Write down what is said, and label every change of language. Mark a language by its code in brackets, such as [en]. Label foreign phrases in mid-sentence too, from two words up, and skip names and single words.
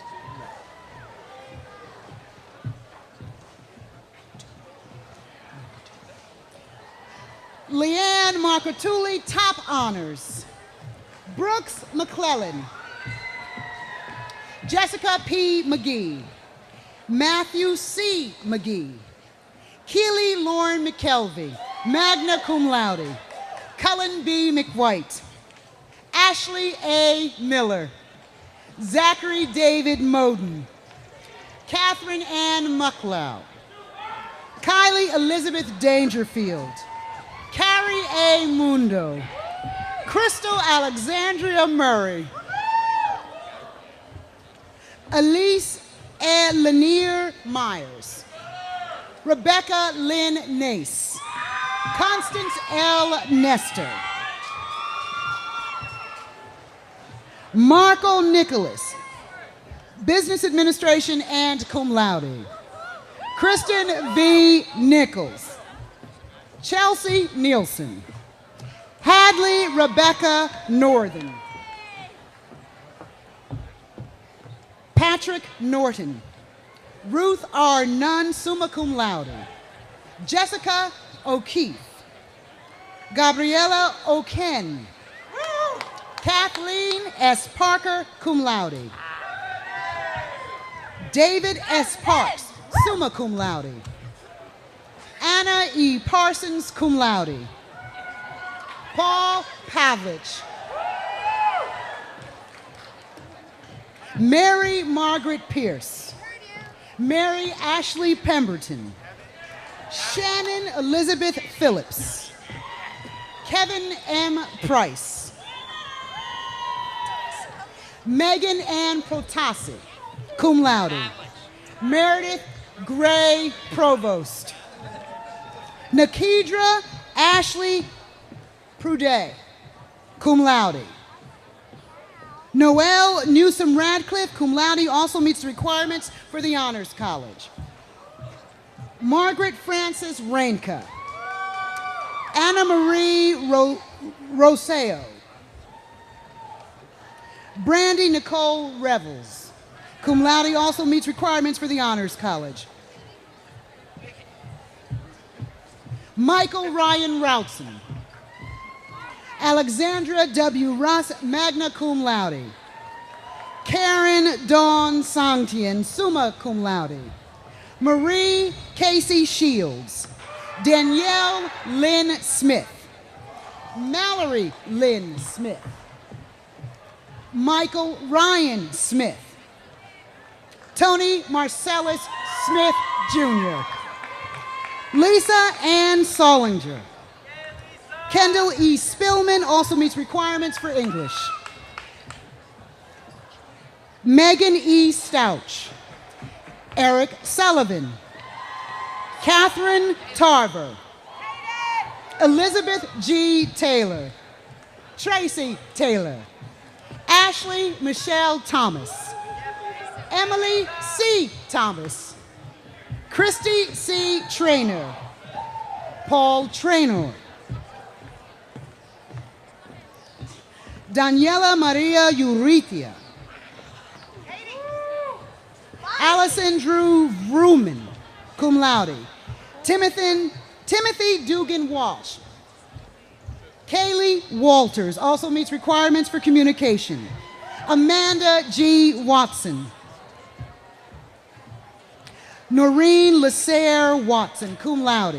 [en] Leanne Marcatuli, top honors. Brooks McClellan. Jessica P. McGee. Matthew C. McGee. Keely Lauren McKelvey, [la] magna cum laude. [en] Cullen B. McWhite. Ashley A. Miller. Zachary David Moden. Catherine Ann Mucklow. Kylie Elizabeth Dangerfield. Carrie A. Mundo. Crystal Alexandria Murray. Elise A. Lanier Myers. Rebecca Lynn Nace. Constance L. Nestor. Marco Nicholas, Business Administration and [la] cum laude. [en] Kristen V. Nichols. Chelsea Nielsen. Hadley Rebecca Northern. Patrick Norton. Ruth R. Nunn, [la] summa cum laude. [en] Jessica O'Keefe. Gabriella O'Ken. Kathleen S. Parker, [la] cum laude. [en] David S. Parks, [la] summa cum laude. [en] Anna E. Parsons, [la] cum laude. [en] Paul Pavlich. Mary Margaret Pierce. Mary Ashley Pemberton, Shannon Elizabeth Phillips, Kevin M. Price, Megan Ann Protasi, [la] cum laude, [en] Meredith Gray Provost, Nakedra Ashley Prudet, [la] cum laude. [en] Noelle Newsom Radcliffe, [la] cum laude, [en] also meets the requirements for the Honors College. Margaret Frances Rainka, Anna Marie Roseo, Brandy Nicole Revels, [la] cum laude, [en] also meets requirements for the Honors College. Michael Ryan Routson, Alexandra W. [la] Russ, magna cum laude. [en] Karen Dawn Sangtian, [la] summa cum laude. [en] Marie Casey Shields, Danielle Lynn Smith, Mallory Lynn Smith, Michael Ryan Smith, Tony Marcellus Smith Jr., Lisa Ann Solinger, Kendall E. Spillman, also meets requirements for English. Megan E. Stouch, Eric Sullivan, Catherine Tarver, Elizabeth G. Taylor, Tracy Taylor, Ashley Michelle Thomas, Emily C. Thomas, Christy C. Traynor, Paul Traynor, Daniela Maria Uritia, Allison Drew Vrooman, [la] cum laude. [en] Timothy Dugan Walsh. Kaylee Walters, also meets requirements for communication. Amanda G. Watson. Noreen Lasserre Watson, [la] cum laude.